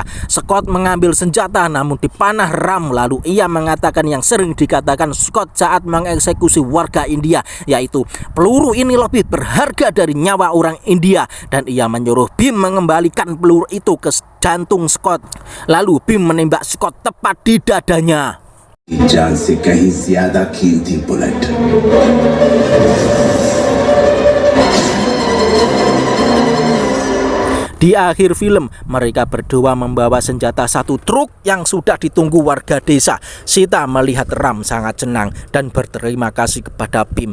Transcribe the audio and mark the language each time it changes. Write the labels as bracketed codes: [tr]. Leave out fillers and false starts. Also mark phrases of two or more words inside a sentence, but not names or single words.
[id] Scott mengambil senjata namun dipanah Ram, lalu ia mengatakan yang sering dikatakan Scott saat mengeksekusi warga India, yaitu peluru ini lebih berharga dari nyawa orang India, dan ia menyuruh Bim mengembalikan peluru itu ke jantung Scott. Lalu Bim menembak Scott tepat di dadanya. [hi] जान से कहीं ज्यादा कीमती बुलेट। [id] Di akhir film, mereka berdua membawa senjata satu truk yang sudah ditunggu warga desa. Sita melihat Ram sangat senang dan berterima kasih kepada Bim.